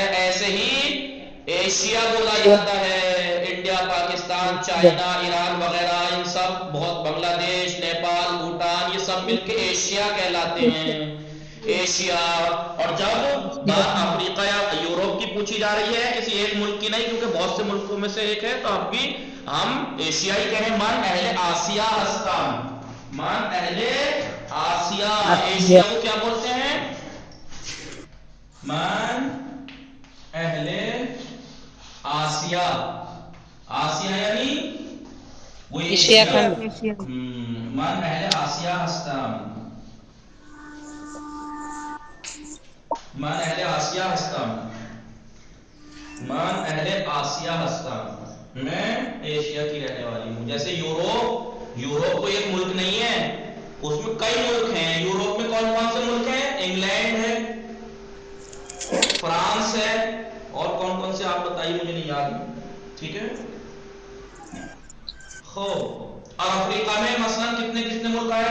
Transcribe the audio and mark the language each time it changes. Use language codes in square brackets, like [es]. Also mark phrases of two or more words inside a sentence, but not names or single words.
[ur] ایسے ہی ایشیا بولا جاتا ہے، انڈیا، پاکستان، چائنا، ایران وغیرہ، ان سب بہت، بنگلہ دیش، نیپال، بھوٹان، یہ سب مل کے ایشیا کہلاتے ہیں، ایشیا۔ اور جب بات افریقہ یا یوروپ کی پوچھی جا رہی ہے، کسی ایک ملک کی نہیں، کیونکہ بہت سے ملکوں میں سے ایک ہے، تو اب بھی ہم ایشیائی کہیں۔ [fa] من اہل آسیا ہستم، من اہل آسیا، [ur] ایشیا کو کیا بولتے ہیں؟ [fa] من اہل آسیا، آسیا [ur] یعنی وہ ایشیا۔ [fa] من اہل آسیا ہستم، من اہل آسیا ہستم، من اہل آسیا ہستم، [ur] میں ایشیا کی رہنے والی ہوں۔ جیسے یوروپ، یوروپ کوئی ایک ملک نہیں ہے، اس میں کئی ملک ہیں۔ یوروپ میں کون کون سے ملک ہیں؟ انگلینڈ ہے، فرانس ہے، اور کون کون سے آپ بتائیے، مجھے نہیں یاد، ٹھیک ہے؟ خوب، اور افریقہ میں مثلا کتنے کتنے ملک آئے؟